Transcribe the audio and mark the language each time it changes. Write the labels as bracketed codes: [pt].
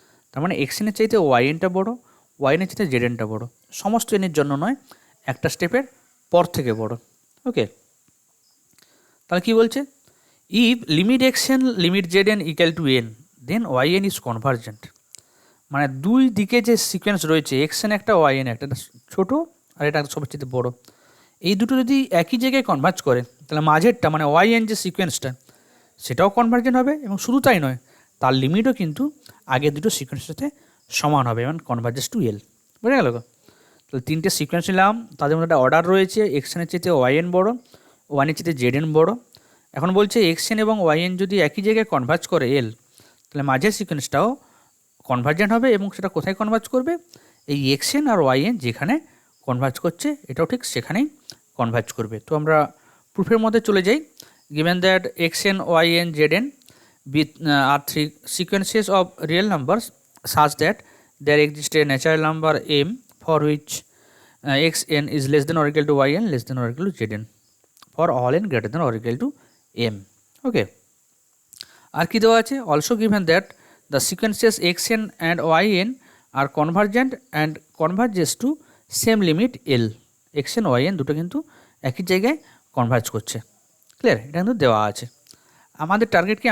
[bn] তার মানে xn এর চাইতে yn-টা বড়, yn এর চাইতে zn-টা বড়, সমস্ত n এর জন্য নয়, একটা স্টেপের পর থেকে বড়। [en] okay, [bn] তাহলে কি বলছে, [en] if limit xn limit zn equal to n then yn is convergent, [bn] মানে দুই দিকে যে সিকোয়েন্স রয়েছে এক্সএন একটা ওয়াইএন একটা, এটা ছোটো আর এটা সবচেয়ে বড়, এই দুটো যদি একই জায়গায় কনভার্জ করে তাহলে মাঝেরটা মানে ওয়াইএন যে সিকোয়েন্সটা সেটাও কনভার্জেন্ট হবে, এবং শুধু তাই নয় তার লিমিটও কিন্তু আগের দুটো সিকোয়েন্সের সাথে সমান হবে, এবং কনভার্জেস টু এল। বুঝে গেল? তাহলে তিনটে সিকোয়েন্স নিলাম, তাদের মধ্যে একটা অর্ডার রয়েছে, এক্সএনের চেয়ে ওয়াইএন বড়, ওয়ানের চেয়ে জেডএন বড়। এখন বলছে এক্সএন এবং ওয়াইএন যদি একই জায়গায় কনভার্জ করে এল, তাহলে মাঝের সিকোয়েন্সটাও কনভার্জেন্ট হবে, এবং সেটা কোথায় কনভার্জ করবে? এই এক্সএন আর ওয়াইএন যেখানে কনভার্জ করছে এটাও ঠিক সেখানেই কনভার্জ করবে। তো আমরা প্রুফের মধ্যে চলে যাই। [en] given that xn yn zn are three sequences of real numbers such that there exists a natural number m for which xn is less than or equal to yn less than or equal to zn for all n greater than or equal to m. Okay, [bn] আর কি দেওয়া আছে? [en] also given that the sequences xn and yn are convergent and converges to same limit l. [bn] xn yn দুটো কিন্তু একই জায়গায় converge করছে। Clear? এটা কিন্তু দেওয়া আছে। আমাদের টার্গেট কি?